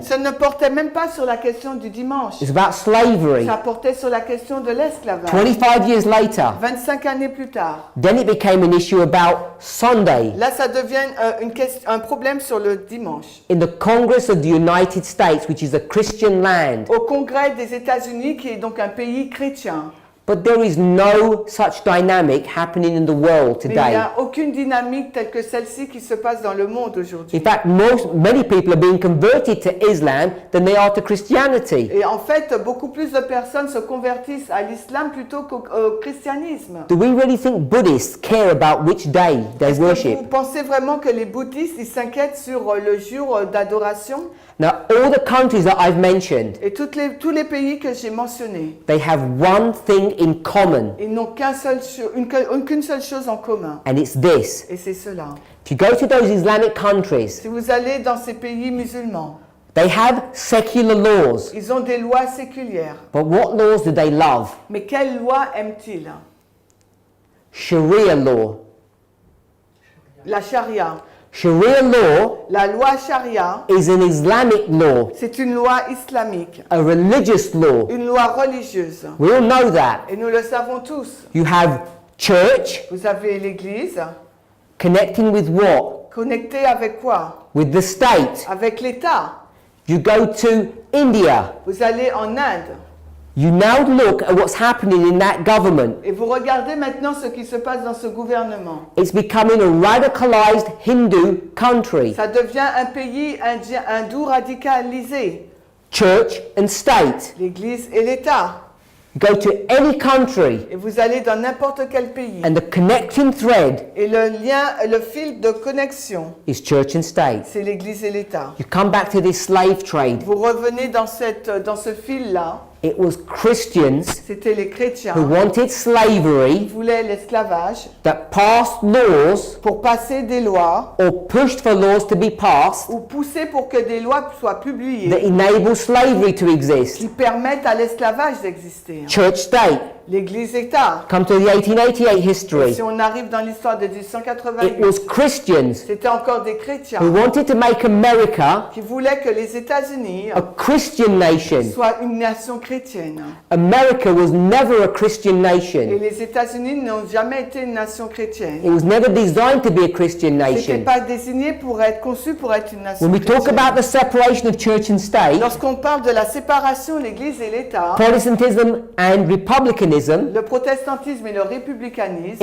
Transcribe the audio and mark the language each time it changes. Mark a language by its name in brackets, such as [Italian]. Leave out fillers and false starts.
[French] ça ne portait même pas sur la question du dimanche. [English] It's about slavery. [French] Ça portait sur la question de l'esclavage. [English] 25 years later, [French] 25 années plus tard. [English] then it became an issue about Sunday. [French] Là, ça devient un problème sur le dimanche. [English] In the Congress of the United States, which is a Christian land, [French] Au Congrès des États-Unis, qui est donc un pays chrétien. [English] but there is no such dynamic happening in the world [French] Mais il n'y [English] today. [French] a aucune dynamique telle que celle-ci qui se passe dans le monde aujourd'hui. [English] In fact, many people are being converted to Islam than they are to Christianity. [French] Et en fait, beaucoup plus de personnes se convertissent à l'islam plutôt qu'au christianisme. [English] Do we really think Buddhists care about which day they [French] Est-ce que [English] worship? [French] vous pensez vraiment que les bouddhistes ils s'inquiètent sur le jour d'adoration? [English] Now, all the countries that I've mentioned, [French] Et tous les pays que j'ai mentionnés, [English] they have one thing in common, [French] ils n'ont qu'une seule chose en commun. [English] and it's this. [French] Et c'est cela. [English] If you go to those Islamic countries, [French] Si vous allez dans ces pays musulmans, [English] they have secular laws, [French] ils ont des lois séculières. [English] but what laws do they love? [French] Mais quelles lois aiment-ils? [English] Sharia law. [French] La charia. [English] Sharia law [French] La loi charia, [English] is an Islamic law, [French] c'est une loi islamique, [English] a religious law. [French] une loi religieuse. [English] We all know that. [French] Et nous le savons tous. [English] You have church [French] Vous avez l'Église, [English] connecting with what? [French] connectée avec quoi? [English] With the state. [French] Avec l'État. [English] You go to India. [French] Vous allez en Inde [English] You now look at what's happening in that government. [French] et vous regardez maintenant ce qui se passe dans ce gouvernement. [English] It's becoming a radicalized Hindu country. [French] Ça devient un pays hindou radicalisé. [English] Church and state. [French] L'Église et l'État. [English] You go to any country [French] Et vous allez dans n'importe quel pays. [English] and the connecting thread [French] Et le lien, le fil de connexion, [English] is church and state. [French] c'est l'Église et l'État. [English] You come back to this slave trade. [French] Vous revenez dans ce fil-là. [English] It was Christians [French] C'était les chrétiens [English] who wanted [French] qui [English] slavery [French] voulaient l'esclavage [English] that passed laws [French] pour passer des lois [English] or pushed for laws to be passed [French] ou pousser pour que des lois soient [English] that [French] publiées [English] enable slavery to exist. [French] qui permettent à l'esclavage d'exister. [English] Church state. [French] L'Église-État. [English] Come to the 1888 history. [French] Si on arrive dans l'histoire de [English] It [French] 1888, [English] was Christians [French] c'était encore des [English] who [French] chrétiens [English] wanted to make America [French] qui voulaient que les États-Unis [English] a Christian nation. [French] soient une nation chrétienne. [English] America was never a Christian [French] Et [English] nation. [French] les États-Unis n'ont jamais été une nation chrétienne. [English] It was never designed to be a Christian [French] C'était [English] nation. [French] pas désigné pour être conçu pour être une nation [English] When we talk [French] chrétienne. [English] about the separation of church and state, [French] Lorsqu'on parle de la séparation de l'Église et l'État, [English] Protestantism and republicanism, [French] le protestantisme et le républicanisme,